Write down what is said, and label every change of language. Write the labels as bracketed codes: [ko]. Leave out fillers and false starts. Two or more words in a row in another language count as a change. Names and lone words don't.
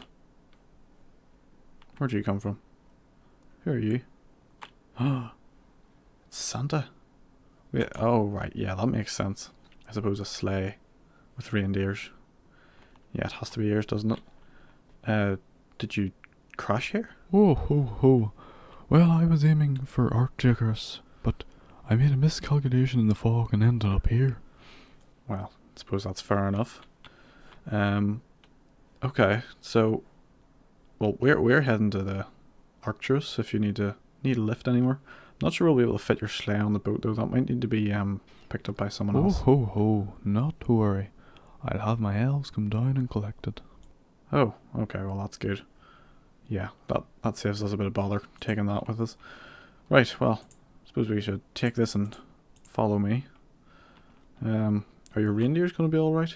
[en] Where'd you come from? Who are you? Oh, it's Santa. Wait, oh right, yeah, that makes sense. I suppose a sleigh with reindeers. Yeah, it has to be yours, doesn't it? Did you crash here? Oh ho ho. Well, I was aiming for Arcturus, but I made a miscalculation in the fog and ended up here. Well, I suppose that's fair enough. Okay, so well we're heading to the Arcturus if you need a lift anywhere. Not sure we'll be able to fit your sleigh on the boat though. That might need to be picked up by someone else. Oh ho ho, not to worry. I'll have my elves come down and collect it. Oh, okay, well that's good. Yeah, that saves us a bit of bother taking that with us. Right, well, I suppose we should take this and follow me. Are your reindeers going to be alright?